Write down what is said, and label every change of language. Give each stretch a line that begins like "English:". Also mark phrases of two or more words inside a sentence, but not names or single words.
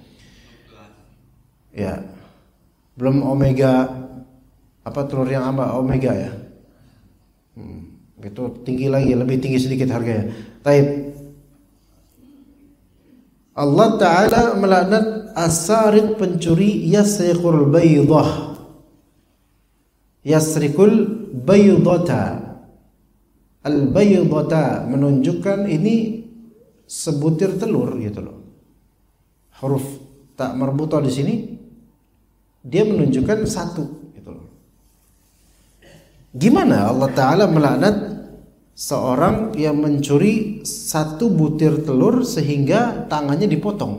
Indonesian: Ya. Belum omega, telur yang omega ya. Itu tinggi lagi, lebih tinggi sedikit harganya. Taib. Allah Ta'ala melaknat as-sariq, pencuri,
Arabic: يسرق البيضة. يسرق البيضة.
Indonesian: Al-baydata menunjukkan ini sebutir telur gitu loh. Huruf tak marbutah di sini dia menunjukkan satu gitu loh. Gimana Allah Ta'ala melaknat seorang yang mencuri satu butir telur sehingga tangannya dipotong?